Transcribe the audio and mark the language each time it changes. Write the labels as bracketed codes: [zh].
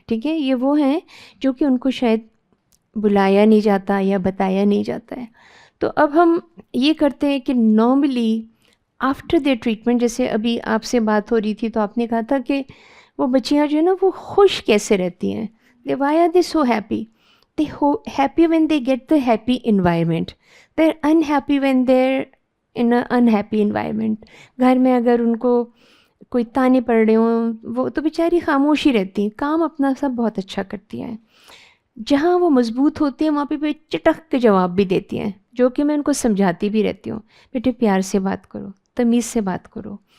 [ur] ٹھیک ہے, یہ وہ ہیں جو کہ ان کو شاید بلایا نہیں جاتا یا بتایا نہیں جاتا ہے. تو اب ہم یہ کرتے ہیں کہ [en] normally after their treatment, [ur] جیسے ابھی آپ سے بات ہو رہی تھی تو آپ نے کہا تھا کہ وہ بچیاں جو ہے نا وہ خوش کیسے رہتی ہیں. [en] Why are they so happy? They happy when they get the happy environment. They're unhappy when they're in an unhappy environment. [ur] گھر میں اگر ان کو کوئی تانے پڑ رہے ہوں وہ تو بیچاری خاموش ہی رہتی ہیں, کام اپنا سب بہت اچھا کرتی ہیں. جہاں وہ مضبوط ہوتی ہیں وہاں پہ چٹک کے جواب بھی دیتی ہیں, جو کہ میں ان کو سمجھاتی بھی رہتی ہوں, بیٹے پیار سے بات کرو, تمیز سے بات کرو.